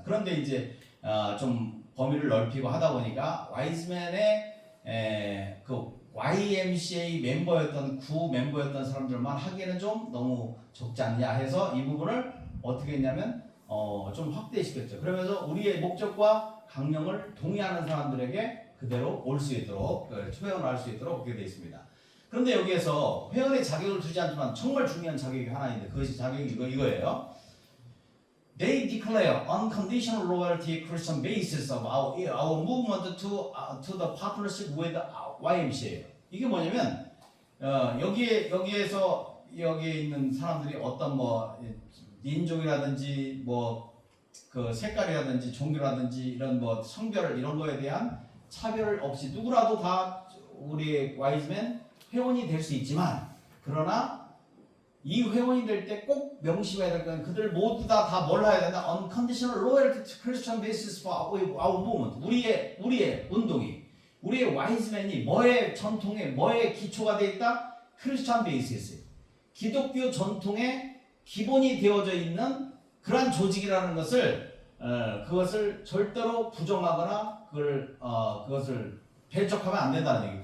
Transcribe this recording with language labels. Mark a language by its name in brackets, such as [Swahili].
[Korean] 그런데 이제 좀 범위를 넓히고 하다 보니까 와이즈맨의 그 YMCA 멤버였던 구 멤버였던 사람들만 하기에는 좀 너무 적지 않냐 해서 이 부분을 어떻게 했냐면 좀 확대시켰죠. 그러면서 우리의 목적과 강령을 동의하는 사람들에게 그대로 올 수 있도록 회원을 할 수 있도록 그렇게 되어 있습니다. 그런데 여기에서 회원의 자격을 두지 않지만 정말 중요한 자격이 하나 있는데 그것이 자격이 이거예요. [English] They declare unconditional loyalty Christian basis of our movement to the partnership with YMCA. [Korean] 이게 뭐냐면 여기에서 여기에 있는 사람들이 어떤 뭐 인종이라든지 뭐 그 색깔이라든지 종교라든지 이런 뭐 성별 이런 거에 대한 차별 없이 누구라도 다 우리 와이즈맨 회원이 될 수 있지만 그러나 이 회원이 될 때 꼭 명심해야 될 건 그들 모두 다 뭘 해야 된다? [English] Unconditional loyalty to Christian basis for our movement. [Korean] 우리의 운동이 우리의 와이즈맨이 뭐의 전통에 뭐의 기초가 돼 있다? 크리스찬 베이시스. 기독교 전통의 기본이 되어져 있는 그러한 조직이라는 것을 그것을 절대로 부정하거나 그것을 배척하면 안 된다는 얘기.